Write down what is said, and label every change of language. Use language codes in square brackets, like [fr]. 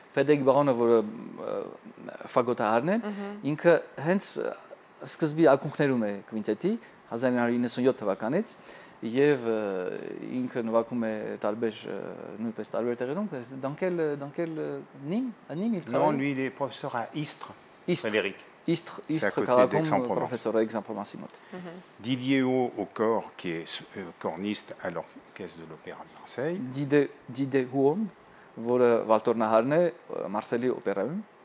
[hy] Frédéric Baron, որը ֆագոտահարն է, ինքը հենց սկզբի ակունքներում է կվինտետի 1997 թվականից եւ ինքը նվագում է տարբեր նույնպես տարբեր տեղերում, [fr] dans quel Nîmes, à Nîmes il travaille? Non, lui il est professeur à Istres. Frédéric. Istres քաղաքում professeur à Aix-en-Provence. Didier Haut au corps, qui est corniste à l'Orchestre de l'Opéra de Marseille. [hy] Didier Haut, որը Վալտորնահարն է Մարսելի օպերայում։